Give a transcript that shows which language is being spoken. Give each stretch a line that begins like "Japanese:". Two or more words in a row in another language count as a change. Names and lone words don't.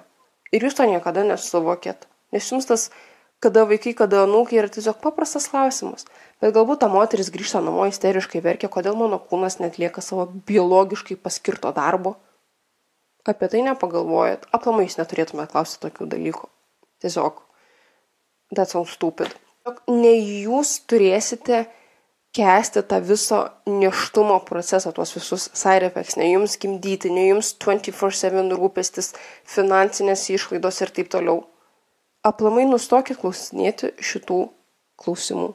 Lithuanian: Ir jūs to niekada nesuvokėt. Nes jums tas, kada vaikai, kada anūkai, yra tiesiog paprastas klausimas. Bet galbūt ta moteris grįžta namo isteriškai verkia, kodėl mano kūnas netlieka savo biologiškai paskirto darbo. Apie tai nepagalvojat. Aplamai jūs neturėtumėte klausti tokių dalykų. Tiesiog,
English: that's so stupid.
Lithuanian: Ne jūs turėsite kęsti tą viso nėštumo procesą, tuos visus
English: side effects,
Lithuanian: ne jums gimdyti, ne jums 24/7 rūpestis, finansinės išlaidos ir taip toliau. Aplamai nustokit klausinėti šitų klausimų.